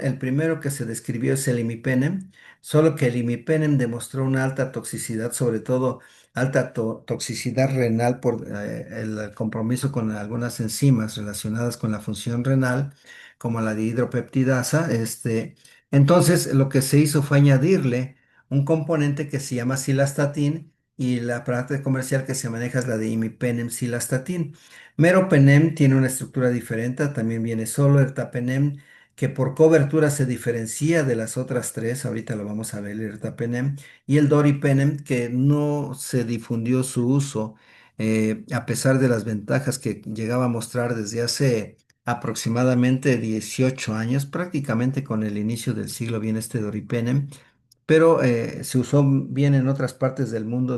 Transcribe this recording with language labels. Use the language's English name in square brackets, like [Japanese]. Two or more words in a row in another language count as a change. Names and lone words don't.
[Spanish] El primero que se describió es el imipenem, solo que el imipenem demostró una alta toxicidad, sobre todo alta toxicidad renal por el compromiso con algunas enzimas relacionadas con la función renal, como la dihidropeptidasa. Entonces, lo que se hizo fue añadirle un componente que se llama cilastatín y la parte comercial que se maneja es la de imipenem cilastatín. Meropenem tiene una estructura diferente, también viene solo ertapenem, que por cobertura se diferencia de las otras tres, ahorita lo vamos a ver, el ertapenem, y el doripenem, que no se difundió su uso, a pesar de las ventajas que llegaba a mostrar desde hace aproximadamente 18 años, prácticamente con el inicio del siglo viene este doripenem, pero se usó bien en otras partes del mundo.